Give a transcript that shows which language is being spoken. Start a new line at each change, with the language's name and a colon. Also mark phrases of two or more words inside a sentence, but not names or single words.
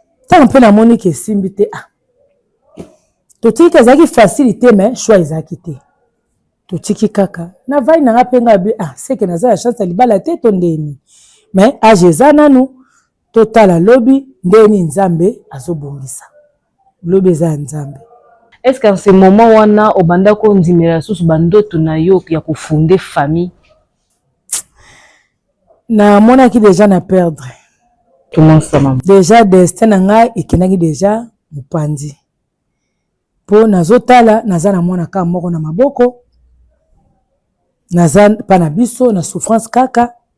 Lingala: Ntango mpe namoni ke esimbi te, ah, totiki ke ezalaki facile te,
French: mais choix
Lingala: ezalaki te. Totiki kaka. Na vai na nga mpe nga bi, ah, seke naza ya chance ya libala te, to ndeni.
French: Mais age
Lingala: eza nanu, totala lobi, ndeni Nzambe azobongisa. Lobi eza ya Nzambe.
French: Est-ce qu'en ce moment
Lingala: wana, obanda kondimela susu bandoto na yo ya kofunde famille? Namonaki déjà na perdre.
French: Comment ça, maman?
Lingala: Déjà, destin na ngai ekendaki déjà mopanzi. Po nazotala, naza na mwana kaka moko na maboko. Naza pa na biso, na souffrance kaka.